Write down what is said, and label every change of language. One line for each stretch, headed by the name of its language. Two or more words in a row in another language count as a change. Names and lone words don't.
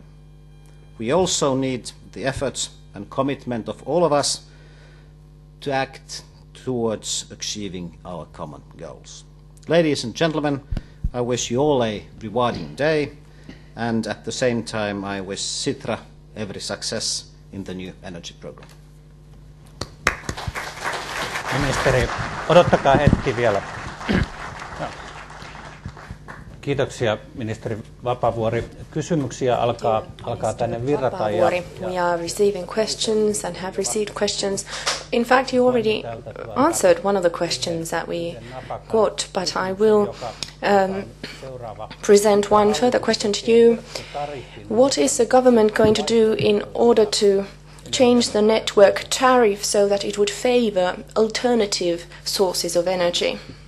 English: We also need the efforts and commitment of all of us to act towards achieving our common goals. Ladies and gentlemen, I wish you all a rewarding day, and at the same time I wish Sitra every success in the new energy program.
Finnish: Ministeri, odottakaa hetki vielä. Kiitoksia, ministeri Vapaavuori. Kysymyksiä alkaa tänne virrata.
English: We are receiving questions and have received questions. In fact, you already answered one of the questions that we got, but I will present one further question to you. What is the government going to do in order to change the network tariff so that it would favor alternative sources of energy?